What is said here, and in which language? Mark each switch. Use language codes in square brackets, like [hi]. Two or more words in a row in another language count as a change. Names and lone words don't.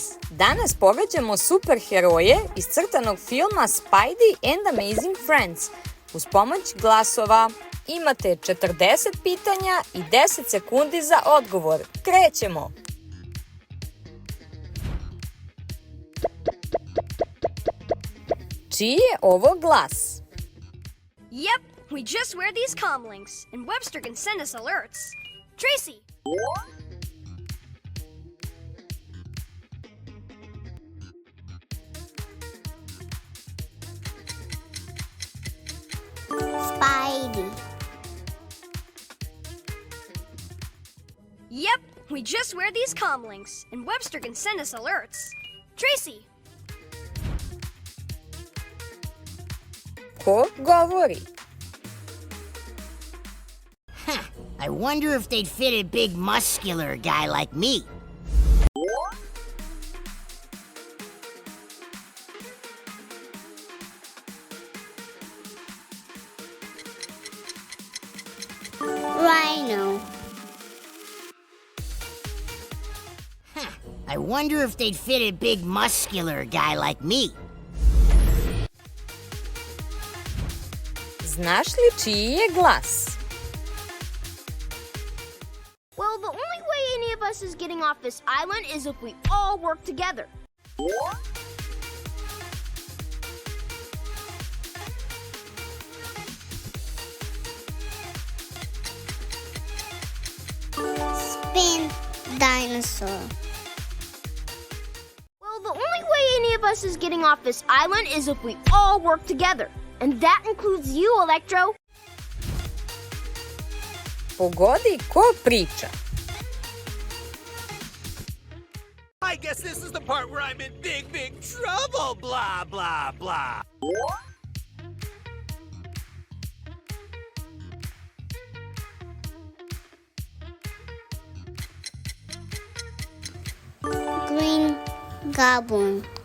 [sr] Danas pogađamo superheroje iz crtanog filma Spidey and Amazing Friends uz pomoć glasova. Imate 40 pitanja i 10 sekundi za odgovor. Krećemo! Čiji je ovo glas? [en] Yep, we just wear these comm links, and Webster can send us alerts. Tracy! Spidey. Yep, we just wear these comm links, and Webster can send us alerts. Tracy! [sr] Ko govori? [en] I wonder if they'd fit a big muscular guy like me. Rhino. I wonder if they'd fit a big muscular guy like me. [sr] Znaš li čiji je glas? [en] Well, the only way any of us is getting off this island is if we all work together. Spin dinosaur. Well, the only way any of us is getting off this island is if we all work together. And that includes you, Electro. [sr] Pogodi ko priča. [en] I guess this is the part where I'm in big, big trouble, blah, blah, blah. Green Goblin.